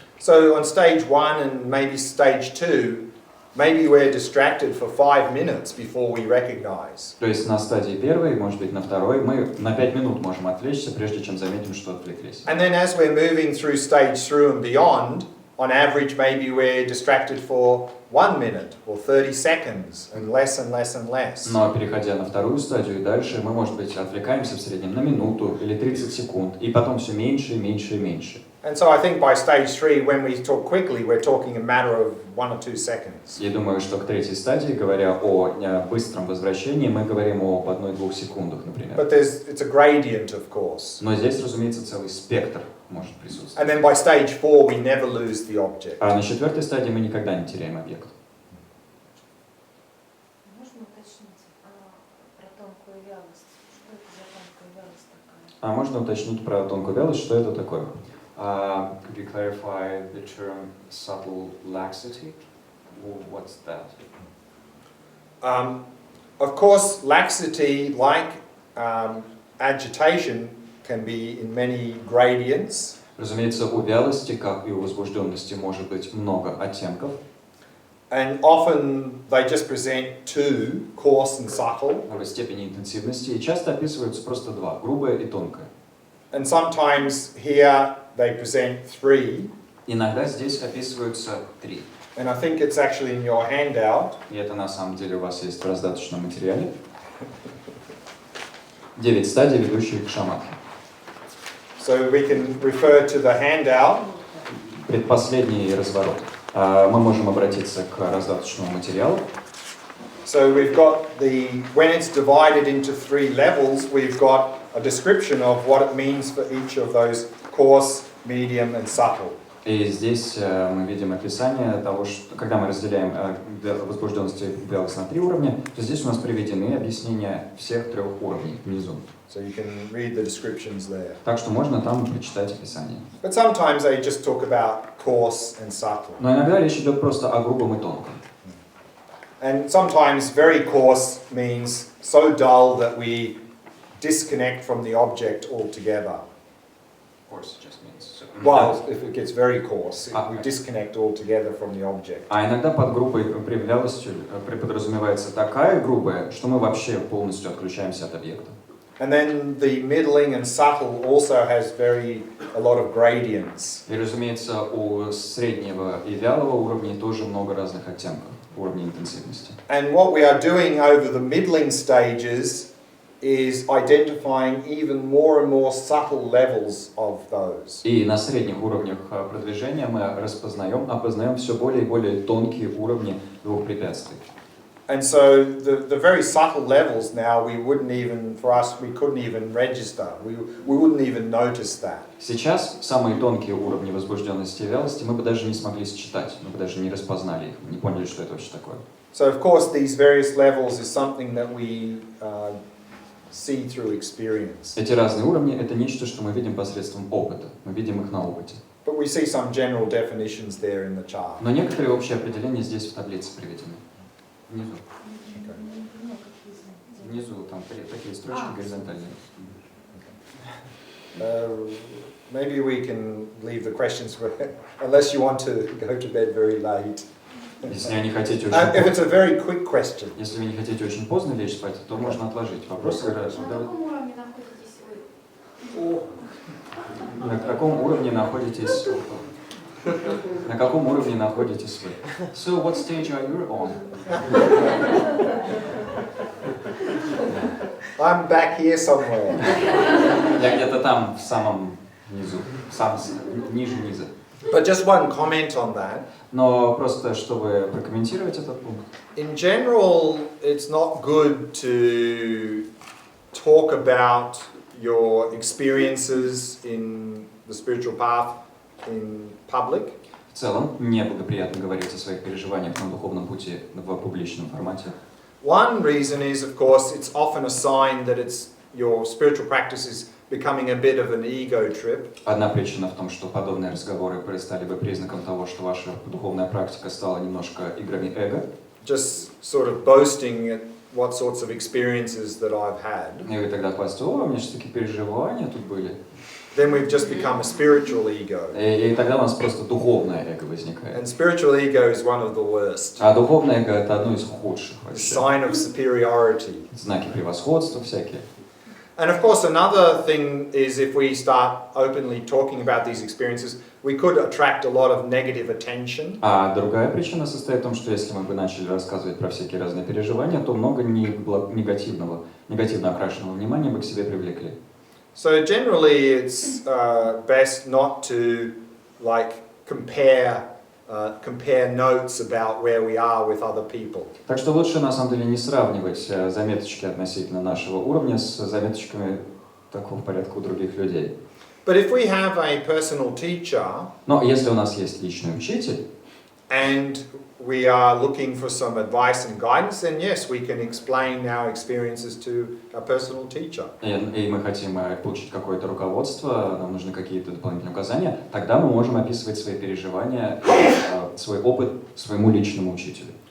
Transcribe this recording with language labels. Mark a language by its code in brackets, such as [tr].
[en] So on stage 1 and maybe stage 2, maybe we're distracted for 5 minutes before we recognize. [ru] То есть на стадии первой, может быть на второй, мы на 5 минут можем отвлечься, прежде чем заметим, что отвлеклись. [en] And then as we're moving through stage 3 and beyond, on average maybe we're distracted for 1 minute or 30 seconds and less and less and less. [ru] Но переходя на вторую стадию и дальше, мы, может быть, отвлекаемся в среднем на минуту или 30 секунд, и потом все меньше и меньше и меньше. [en] And so I think by stage 3, when we talk quickly, we're talking a matter of 1 or 2 seconds. [ru] Я думаю, что к третьей стадии, говоря о быстром возвращении, мы говорим об 1-2 секундах, например. [en] But it's a gradient, of course. [ru] Но здесь, разумеется, целый спектр может присутствовать. [en] And then by stage 4, we never lose the object. [ru] А на четвертой стадии мы никогда не теряем объект. Можно уточнить про тонкую вялость? Что это за тонкая вялость такая? А можно уточнить про тонкую вялость, что это такое? [en] Could you clarify the term subtle laxity? What's that? Of course, laxity, like agitation, can be in many gradients. [ru] Разумеется, у вялости, как и у возбужденности, может быть много оттенков. [en] And often they just present two, coarse and subtle. [ru] Много степени интенсивности, и часто описываются просто два, грубое и тонкое. [en] And sometimes here they present three. [ru] Иногда здесь описываются три. [en] And I think it's actually in your handout. [ru] И это на самом деле у вас есть в раздаточном материале. 9 стадий, ведущих к шаматхи. [en] So we can refer to the handout. [ru] Предпоследний разворот. Мы можем обратиться к раздаточному материалу. [en] So we've got when it's divided into 3 levels, we've got a description of what it means for each of those coarse, medium and subtle. [ru] И здесь мы видим описание того, что когда мы разделяем возбужденность и вялость на 3 уровня, то здесь у нас приведены объяснения всех 3 уровней внизу. [en] So you can read the descriptions there. [ru] Так что можно там прочитать описание. [en] But sometimes they just talk about coarse and subtle. [ru] Но иногда речь идет просто о грубом и тонком. [en] And sometimes very coarse means so dull that we disconnect from the object altogether. Coarse just means. Well, if it gets very coarse, we disconnect altogether from the object. [ru] А иногда под грубой при вялостью подразумевается такая грубая, что мы вообще полностью отключаемся от объекта. [en] And then the middling and subtle also has a lot of gradients. [ru] И, разумеется, у среднего и вялого уровней тоже много разных оттенков, уровней интенсивности. [en] And what we are doing over the middling stages is identifying even more and more subtle levels of those. [ru] И на средних уровнях продвижения мы опознаем все более и более тонкие уровни двух препятствий. [en] And so the very subtle levels now we couldn't even register. We wouldn't even notice that. [ru] Сейчас самые тонкие уровни возбужденности и вялости мы бы даже не смогли считать, мы бы даже не распознали их, не поняли, что это вообще такое. [en] So of course these various levels is something that we see through experience. [ru] Эти разные уровни — это нечто, что мы видим посредством опыта, мы видим их на опыте. [en] But we see some general definitions there in the chart. [ru] Но некоторые общие определения здесь в таблице приведены. Внизу. Внизу там такие строчки горизонтальные. [en] Maybe we can leave the questions unless you want to go to bed very late. [ru] Если вы не хотите [en] If it's a very quick question. [ru] Если вы не хотите очень поздно лечь спать, то можно отложить. Вопросы. На каком уровне находитесь вы? На каком уровне находитесь? На каком уровне находитесь вы? [en] So what stage are you on? I'm back here somewhere. [ru] Я где-то там в самом низу, ниже низа. [en] But just one comment on that. [ru] Но просто чтобы прокомментировать этот пункт. [en] In general, it's not good to talk about your experiences in the spiritual path in public. [ru] В целом, неблагоприятно говорить о своих переживаниях на духовном пути в публичном формате. [en] One reason is, of course, it's often a sign that your spiritual practice is becoming a bit of an ego trip. [ru] Одна причина в том, что подобные разговоры стали бы признаком того, что ваша духовная практика стала немножко играми эго. [en] Just sort of boasting at what sorts of experiences that I've had. [ru] И вы тогда хвастаете: о, у меня же такие переживания тут были. [en] Then we've just become a spiritual ego. [ru] И тогда у нас просто духовное эго возникает. [en] And spiritual ego is one of the worst. [ru] А духовное эго — это одно из худших [en] A [ru] вообще. [en] sign of superiority. [ru] Знаки превосходства всякие. [en] And of course, another thing is if we start openly talking about these experiences, we could attract a lot of negative attention. [ru] А другая причина состоит в том, что если мы бы начали рассказывать про всякие разные переживания, то много негативно окрашенного внимания бы к себе привлекли. [en] So generally, it's best not to compare notes about where we are with other people. [ru] Так что лучше на самом деле не сравнивать заметочки относительно нашего уровня с заметочками такого порядка у других людей. [en] But if we have a personal teacher, [ru] Но если у нас есть личный учитель, [en] and we are looking for some advice and guidance, then yes, we can explain our experiences to our personal teacher. [ru] и мы хотим получить какое-то руководство, нам нужны какие-то дополнительные указания, тогда мы можем описывать свои переживания, свой опыт своему личному учителю.